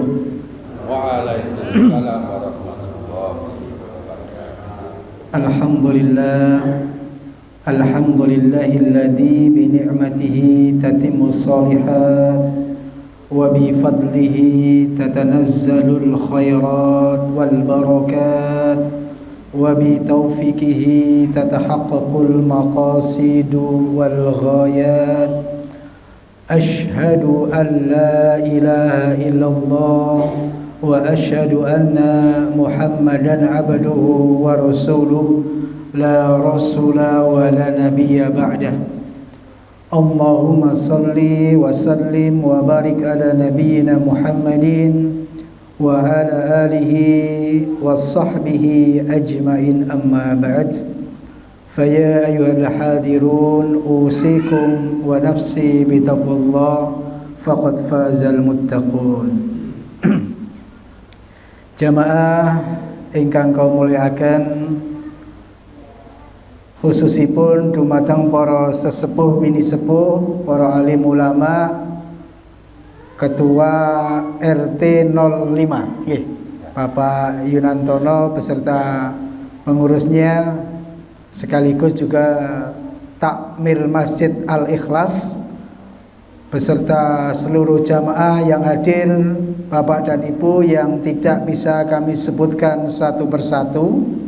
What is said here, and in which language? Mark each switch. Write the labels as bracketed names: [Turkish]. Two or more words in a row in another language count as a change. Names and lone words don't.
[Arabic] وعليكم السلام ورحمة الله وبركاته. الحمد لله الذي بنعمته تتم الصالحات وبفضله تتنزل الخيرات والبركات وبتوفيقه تتحقق المقاصد والغايات. أشهد أن لا إله إلا الله وأشهد أن محمدا عبده ورسوله لا رسول ولا نبي بعده. اللهم صل وسلم وبارك على نبينا محمد وعلى آله وصحبه أجمعين أما بعد. فيا أيها الحاضرون أوصيكم ونفسي بتقوى الله فقد فاز المتقون. [Javanese] Jamaah ingkang [Indonesian] kaum muliakan, [Javanese] khususipun dumateng para sesepuh bini sepuh, [Indonesian] para alim ulama, Ketua RT 05 nggih, Bapak Yunantono beserta pengurusnya, sekaligus juga takmir Masjid Al-Ikhlas beserta seluruh jamaah yang hadir, Bapak dan Ibu yang tidak bisa kami sebutkan satu persatu.